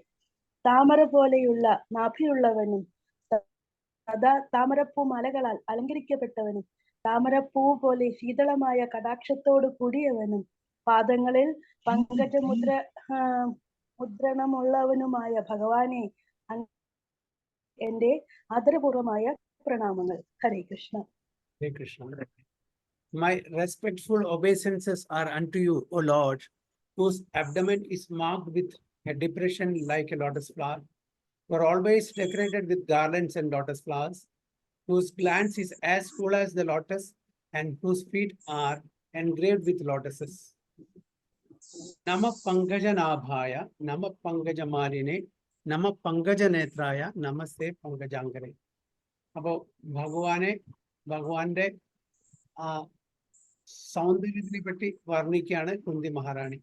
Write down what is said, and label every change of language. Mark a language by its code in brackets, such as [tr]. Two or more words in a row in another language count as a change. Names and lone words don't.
[ml] താമര പോലെയുള്ള നാഭിയുള്ളവനും സദാ താമരപ്പൂ മലകളാൽ അലങ്കരിക്കപ്പെട്ടവനും താമരപ്പൂ പോലെ ശീതളമായ കടാക്ഷത്തോടു കൂടിയവനും പാദങ്ങളിൽ പങ്കജമുദ്ര മുദ്രണമുള്ളവനുമായ ഭഗവാനെ എന്റെ ആദരപൂർവമായ പ്രണാമങ്ങൾ. [sa] ഹരേ കൃഷ്ണ. हरे कृष्ण. [en] My respectful obeisances are unto you, O Lord, whose abdomen is marked with a depression like a lotus flower. You are always decorated with garlands and lotus flowers, whose glance is as full as the lotus, and whose feet are engraved with lotuses. [sa] നമ പങ്കജനാഭായ നമ പങ്കജമാലിനെ നമ പങ്കജനേത്രായ നമസ്തേ പങ്കജാങ്കരെ. [ml] അപ്പോ ഭഗവാന്റെ ആ സൗന്ദര്യത്തിനെ പറ്റി വർണ്ണിക്കുകയാണ് കുന്തി മഹാറാണി.